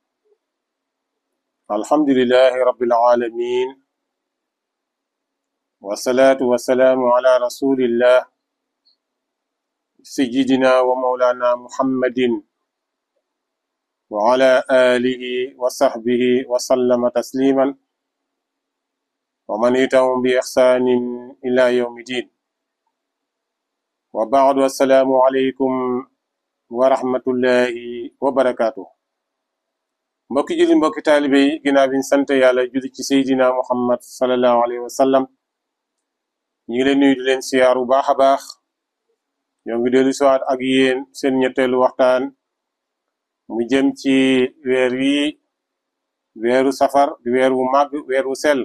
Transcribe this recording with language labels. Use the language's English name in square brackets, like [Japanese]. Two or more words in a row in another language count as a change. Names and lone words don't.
[Arabic] الحمد لله رب العالمين، والصلاة والسلام على رسول الله سيدنا ومولانا محمد وعلى آله وصحبه وسلم تسليما ومن يتهم بإحسان إلى يوم الدين. وبعد، السلام عليكم ورحمة الله وبركاته. [Wolof] mbokki julli mbokki taalibe yi, ginnaaw bi ñu sant yàlla julli ci Seydina Muhammad [Arabic] صلى الله عليه وسلم, [Wolof] ñu ngi leen nuyu di leen siyaar bu baax a baax. ñoo ngi dellu siwaat ak yéen seen ñetteelu waxtaan mu jëm ci weer wi, weeru safar di weer wu màgg, weer wu sell.